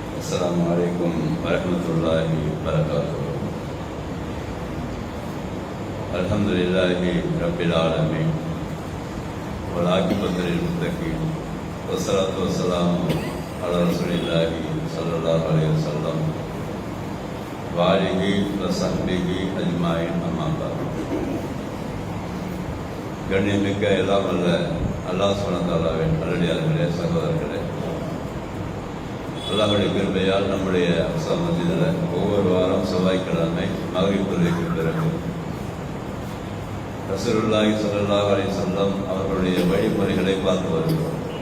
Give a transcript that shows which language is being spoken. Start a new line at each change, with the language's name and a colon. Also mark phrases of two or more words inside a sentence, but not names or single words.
Arabic: السلام عليكم ورحمة الله وبركاته. الحمد لله رب العالمين والعاقبة للمتقين والصلاة والسلام على رسول الله صلى الله عليه وسلم وآله وصحبه أجمعين أما بعد.
Tamil: கண்ணியமிக்க எல்லாம் அல்ல
Arabic: الله سبحانه وتعالى
Tamil: நல்லடியார்களே, சகோதரர்களே, அல்லாஹ்வுடைய கிருபையால் நம்முடைய அக்ஸா மஸ்ஜிதில் ஒவ்வொரு வாரம் செவ்வாய்க்கிழமை மக்ரிப் தொழுகைக்கு பிறகு
Arabic: رسول الله صلى الله عليه وسلم
Tamil: அவர்களுடைய வழிமுறைகளை பார்த்து வருகிறோம்.